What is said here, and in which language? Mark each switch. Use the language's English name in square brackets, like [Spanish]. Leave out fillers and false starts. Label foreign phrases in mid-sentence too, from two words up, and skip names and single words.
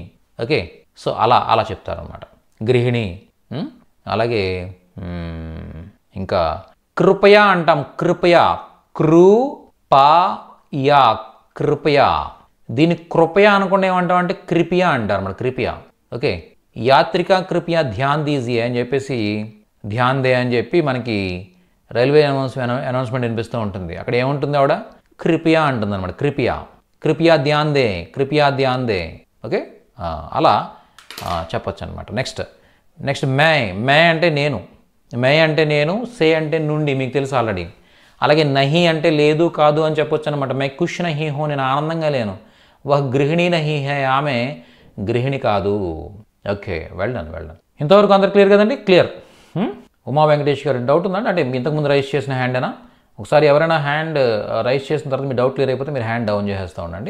[English] Okay, so [Telugu] అలా చెప్తారనమాట గృహిణి. అలాగే ఇంకా కృపయా అంటాం, కృపయా, కృపయా, కృపయా. దీన్ని కృపయా అనుకుంటే ఏమంటాం అంటే కృపయా అంటారు అన్నమాట, కృపయా. ఓకే, [Hindi] यात्रिक कृपया ध्यान दीजिये [Telugu] అని చెప్పేసి [Hindi] ध्यान दे [Telugu] అని చెప్పి మనకి రైల్వే అనౌన్స్మెంట్ వినిపిస్తూ ఉంటుంది. అక్కడ ఏముంటుంది? ఆవిడ కృపయా అంటుంది అనమాట, [Hindi] कृपया, कृपया ध्यान दे, कृपया ध्यान दे. [Telugu] ఓకే, అలా చెప్పచ్చు అనమాట. నెక్స్ట్ మే అంటే నేను, మే అంటే నేను, సే అంటే నుండి మీకు తెలుసు ఆల్రెడీ. అలాగే నహి అంటే లేదు కాదు అని చెప్పొచ్చు అనమాట. [Hindi] मैं खुश नहीं हो [Telugu] నేను ఆనందంగా లేను. [Hindi] वह गृहिणी नहीं है [Telugu] ఆమె గృహిణి కాదు. [English] Okay, well done. [Telugu] ఇంతవరకు అందరు క్లియర్ కదండి? క్లియర్. ఉమా వెంకటేష్ గారు డౌట్ ఉందండి? అంటే ఇంతకుముందు రైజ్ చేసిన హ్యాండేనా? ఒకసారి ఎవరైనా [English] hand raise [Telugu] చేసిన తర్వాత మీ డౌట్ క్లియర్ అయిపోతే మీరు [English] hand down [Telugu] చేసేస్తూ ఉండండి.